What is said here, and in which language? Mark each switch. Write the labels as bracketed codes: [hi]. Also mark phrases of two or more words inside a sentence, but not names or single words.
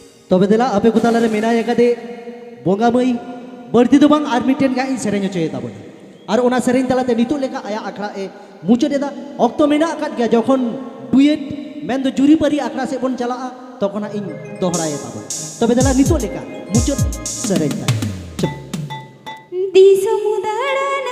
[sat] तबे देला आपे को तालारे मेनाय कदे बोंगा मई बर्ती दो बांग आर मिटेन गा इन सेरेंज चोय ताबोना और ओना सेरेंज तलाते नितो लेका आया आखड़ा ए मुचेदेदा ऑक्तो मेना अकात गया जखन डुएट मेन दो जुरी परी आखड़ा से बोन चला तखना इन दोहराए ताबोन तबे देला नितो लेका मुचत सेरेंज ता दिसमुदाड़